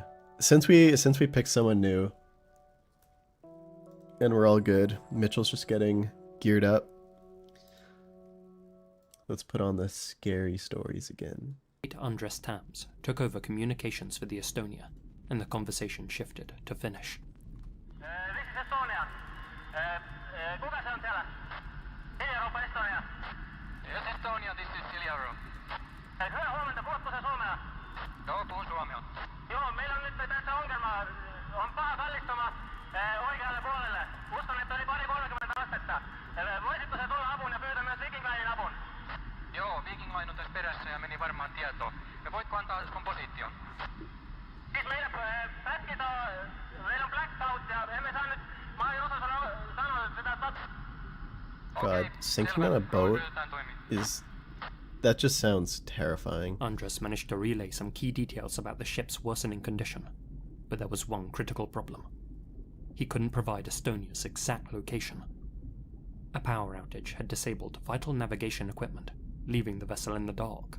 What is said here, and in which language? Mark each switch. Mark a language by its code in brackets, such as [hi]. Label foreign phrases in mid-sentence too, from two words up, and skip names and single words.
[en] Since we picked someone new and we're all good, Mitchell's just getting geared up. Let's put on the scary stories again. Andres Tams took over communications for the Estonia, and the conversation shifted to Finnish. This is Estonia. [fi] Kuka se on siellä? Hiljarupa Estonia. [en] Yes, Estonia, this is Hiljaru. [fi] Hyvää huomenta, puhutko sä suomea? Joo, puhun suomea. Joo, meillä on nyt tässä ongelma. On paha kallistuma oikealle puolelle. Uskon, että oli pari 30 astetta. Voisitko sä tulla apuun ja pyytää myös Viking Linein apun? Joo, Viking Line on tässä perässä ja meni varmaan tietoon. Ja voitko antaa sun position? Siis meillä pätkit on, meillä on blackout ja emme saa nyt, mä en osaa sanoa, että sitä [en] God, sinking on a boat is... That just sounds terrifying. Andres managed to relay some key details about the ship's worsening condition, but there was one critical problem. He couldn't provide Estonia's exact location. A power outage had disabled vital navigation equipment, leaving the vessel in the dark.